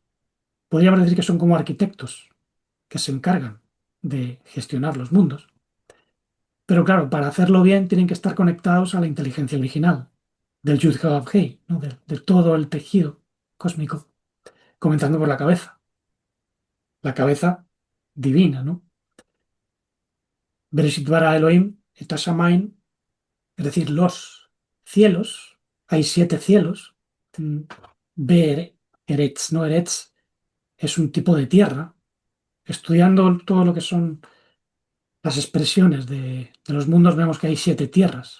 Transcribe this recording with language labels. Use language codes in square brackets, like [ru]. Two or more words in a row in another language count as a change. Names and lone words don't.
[es] Podríamos decir que son como arquitectos que se encargan de gestionar los mundos. Pero claro, para hacerlo bien tienen que estar conectados a la inteligencia original del Yud-Hod-Vei, ¿no? De todo el tejido cósmico, comenzando por la cabeza divina, ¿no? [he] בראשית ברא אלהים את השמים, [es] es decir, los cielos, hay 7 cielos. mm, [he] בארץ, [es] no Eretz, es un tipo de tierra. Estudiando todo lo que son las expresiones de los mundos, vemos que hay 7 tierras.